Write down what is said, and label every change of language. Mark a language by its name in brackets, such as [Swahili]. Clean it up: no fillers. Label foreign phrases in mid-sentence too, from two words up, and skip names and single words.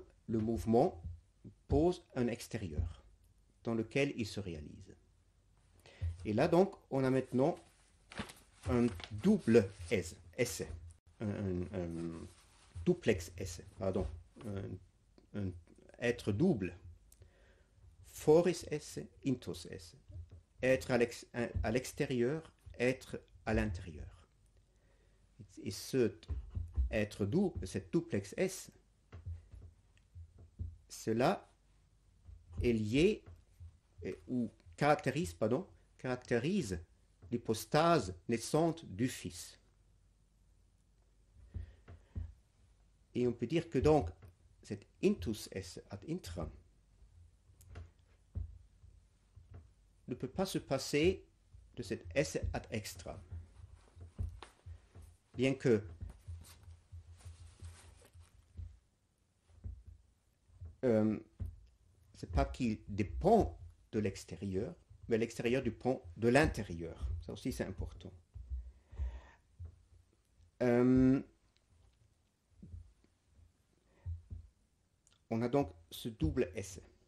[French] Le mouvement pose un extérieur dans lequel il se réalise. Et là donc, on a maintenant un double essai, un [Latin] duplex essai, [French] pardon, un être double, [Latin] foris esse, intus esse, [French] être à l'extérieur, être à l'intérieur. Et ce être double, cette [Latin] duplex esse, [French] cela est lié ou caractérise l'hypostase naissante du Fils. Et on peut dire que donc cet [Latin] intus esse ad intra [French] ne peut pas se passer de cet [Latin] esse ad extra. [French] Bien que c'est pas qu'il dépend de l'extérieur, mais l'extérieur dépend de l'intérieur. Ça aussi c'est important. On a donc ce double essai.